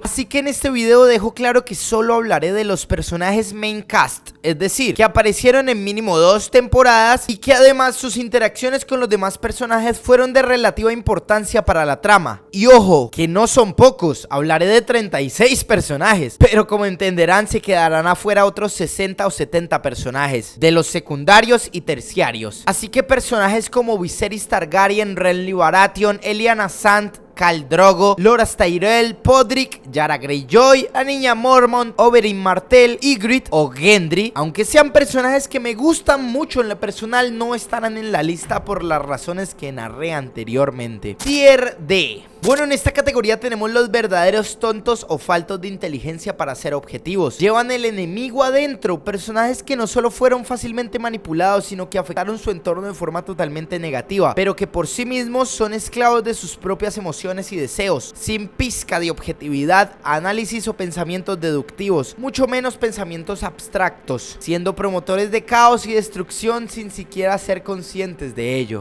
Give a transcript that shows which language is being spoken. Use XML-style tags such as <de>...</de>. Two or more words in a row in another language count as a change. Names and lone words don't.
<es>Así que en este video dejo claro que solo hablaré de los personajes</es> <en>main cast,</en> <es>es decir, que aparecieron en mínimo 2 temporadas y que además sus interacciones con los demás personajes fueron de relativa importancia para la trama. Y ojo, que no son pocos, hablaré de 36 personajes, pero como entenderán se quedarán afuera otros 60 o 70 personajes, de los secundarios y terciarios. Así que personajes como Viserys Targaryen, Renly Baratheon, Lyanna Sand, Khal Drogo, Loras Tyrell, Podrick, Yara Greyjoy, la niña Mormont, Oberyn Martell, Ygritte o Gendry, aunque sean personajes que me gustan mucho en lo personal, no estarán en la lista por las razones que narré anteriormente. Tier D. Bueno, en esta categoría tenemos los verdaderos tontos o faltos de inteligencia para ser objetivos. Llevan el enemigo adentro, personajes que no solo fueron fácilmente manipulados, sino que afectaron su entorno de forma totalmente negativa, pero que por sí mismos son esclavos de sus propias emociones y deseos, sin pizca de objetividad, análisis o pensamientos deductivos, mucho menos pensamientos abstractos, siendo promotores de caos y destrucción sin siquiera ser conscientes de ello.</es>